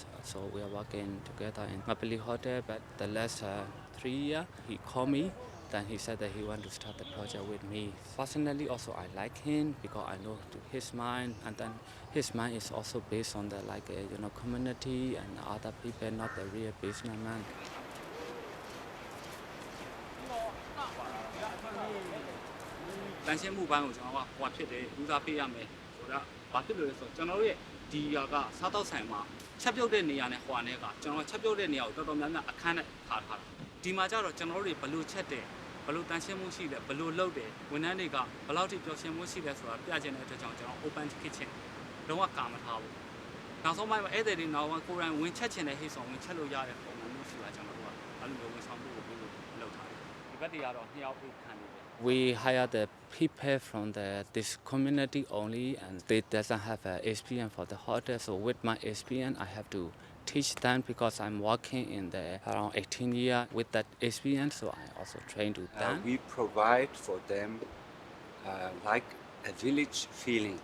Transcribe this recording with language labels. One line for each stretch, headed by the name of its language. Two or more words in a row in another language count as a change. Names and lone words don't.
English: So we are working together in Napoli Hotel, but the last 3 years, he called me. Then he said that he want to start the project with me. Personally, also I like him because I know his mind, and then his mind is also based on the community and other people, not the real businessman.
Burmese: တန်ရှင်းမှုပိုင်းကိုကျွန်တော်ကဟိုဖြစ်တယ်ဦးစားပေးရမယ်ဆိုတော့ဘာဖြစ်လို့လဲဆိုတော့ကျွန်တော်တို့ရဲ့ဒီဟာကစားတောက်ဆိုင်မှာချက်ပြုတ်တဲ့နေ ရာနဲ့ဟိုအနေကကျွန်တော်ချက်ပြုတ်တဲ့နေရာကိုတော်တော်များများအခန်းနဲ့ထားထားတာဒီမှာကျတော့ကျွန်တော်တို့တွေဘလို့ချက်တယ်ဘလို့တန်ရှင်းမှုရှိလဲဘလို့လုပ်တယ်ဝန်ထမ်းတွေကဘလောက်ထိပျော်ရွှင်မှုရှိလဲဆိုတာပြချင်တဲ့အတွက်ကြောင့်ကျွန်တော်
English: open kitchen
Burmese: လုံးဝကာမထားဘူးနောက်ဆုံးပိုင်းမှာဧည့်သည်တွေနောက်ကိုယ်တိုင်ဝင်ချက်ချင်တဲ့ဟိတ်ဆောင်ဝင်ချက်လို့ရတဲ့ပုံစံမျိုးရှိတာကျွန်တော်တို့ကအဲ့လိုမျိုးဝန်ဆောင်မှုကိုပြုလုပ်ထားတယ်ဒီဘက်တွေကတော့နှစ်ယောက်ခံနေတယ်
English: We hire the people from this community only, and they doesn't have experience for the hotel. So with my experience, I have to teach them because I'm working in around 18 years with that experience. So I also train to them. We provide for them like a village feeling.